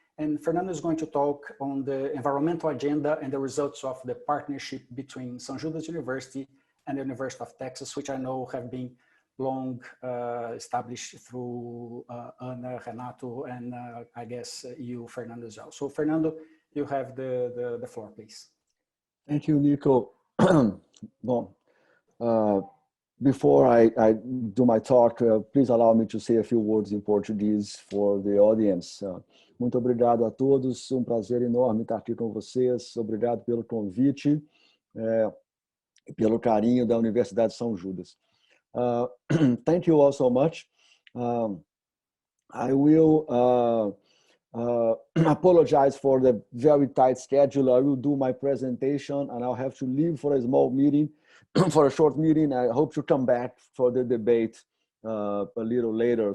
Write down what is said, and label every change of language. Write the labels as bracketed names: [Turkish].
[English] And Fernando is going to talk on the environmental agenda and the results of the partnership between São Judas University and the University of Texas, which I know have been long established through Ana, Renato, and I guess you, Fernando, as well. So Fernando, you have the floor, please. Thank you, Nico. Well, before I do my talk, please allow me to say a few words in Portuguese for the audience. [Portuguese] Muito obrigado a todos, prazer enorme estar aqui com vocês. Obrigado pelo convite e pelo carinho da Universidade de São Judas. [English] Thank you all so much. I will apologize for the very tight schedule. I will do my presentation and I'll have to leave for a small meeting, for a short meeting. I hope to come back for the debate a little later.